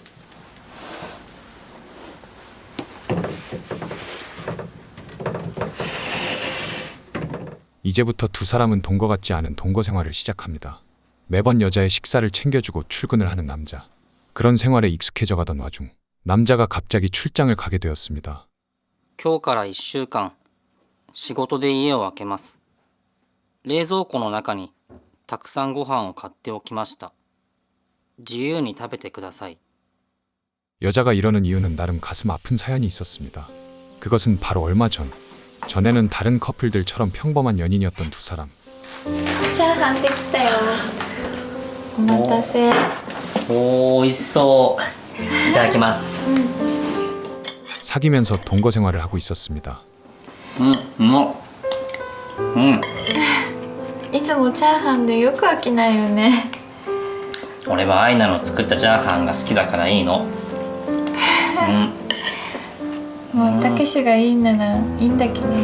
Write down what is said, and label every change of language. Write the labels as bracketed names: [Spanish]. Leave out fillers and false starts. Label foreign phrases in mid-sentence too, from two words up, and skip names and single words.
[Korean] 이제부터 두 사람은 동거 같지 않은 동거 생활을 시작합니다. 매번 여자의 식사를 챙겨주고 출근을 하는 남자. 그런 생활에 익숙해져 가던 와중 남자가 갑자기 출장을 가게 되었습니다. [Japanese] 今日から1週間、仕事で家を空けます。冷蔵庫の中にたくさんご飯を買っておきました。自由に食べてください。 [Korean] 여자가 이러는 이유는 나름 가슴 아픈 사연이 있었습니다. 그것은 바로 얼마 전에는 다른 커플들처럼 평범한 연인이었던 두 사람. [Japanese] チャーハンできたよ。お待たせ。おー、美味しそう。いただきます。 [Korean] 사귀면서 동거 생활을 하고 있었습니다. [Japanese] うまっ。いつもチャーハンでよく飽きないよね。俺はアイナの作ったチャーハンが好きだからいいの。もうたけしがいいならいいんだけどね。